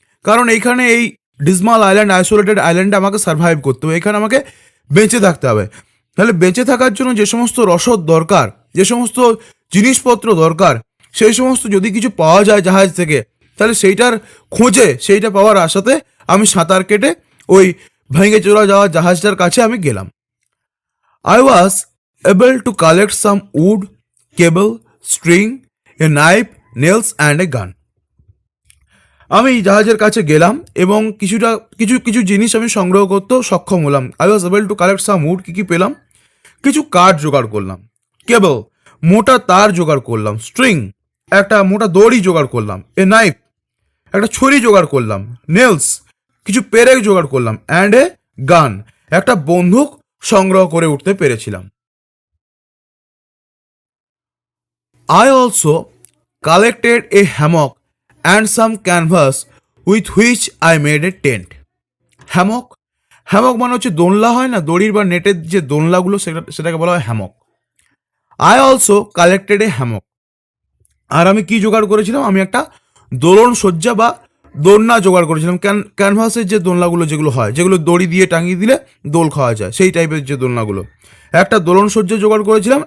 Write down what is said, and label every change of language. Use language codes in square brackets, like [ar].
[bn] কারণ এইখানে এই ডিসমাল আইল্যান্ড, আইসোলেটেড আইল্যান্ডে আমাকে সার্ভাইভ করতে হবে, এখানে আমাকে বেঁচে থাকতে হবে। তাহলে বেঁচে থাকার জন্য যে সমস্ত রসদ দরকার, যে সমস্ত জিনিসপত্র দরকার, সেই সমস্ত যদি কিছু পাওয়া যায় জাহাজ থেকে, তাহলে সেইটার খোঁজে, সেইটা পাওয়ার আশাতে আমি সাঁতার কেটে ওই ভেঙে চলে যাওয়া জাহাজটার কাছে আমি গেলাম। [en] I was able to collect some wood, cable, string, a knife, nails and a gun. [bn] আমি জাহাজের কাছে গেলাম এবং কিছু জিনিস আমি সংগ্রহ করতেও সক্ষম হলাম। [en] I was able to collect some wood, [bn] কি পেলাম? কিছু কাঠ জোগাড় করলাম, কেবল মোটা তার জোগাড় করলাম, স্ট্রিং একটা মোটা দড়ি জোগাড় করলাম, এ নাইফ একটা ছুরি জোগাড় করলাম, নেলস কিছু পেরেক জোগাড় করলাম, [en] and a gun [bn] একটা বন্দুক সংগ্রহ করে উঠতে পেরেছিলাম। [en] I also collected a hammock and some canvas with which I made a tent. [bn] Hammock, মানে হচ্ছে দোলনা হয় না, দড়ির বা নেটের যে দোলনাগুলো, সেটাকে বলা হয় Hammock. [en] I also collected a hammock, [bn] আর আমি কি জোগাড় করেছিলাম? আমি একটা দোলন সজ্জা বা দোলনা জোগাড় করেছিলাম। ক্যানভাসের যে দোলনাগুলো যেগুলো হয়, যেগুলো দড়ি দিয়ে টাঙিয়ে দিলে দোল খাওয়া যায়, সেই টাইপের যে দোলনাগুলো, একটা দোলন সজ্জা জোগাড় করেছিলাম।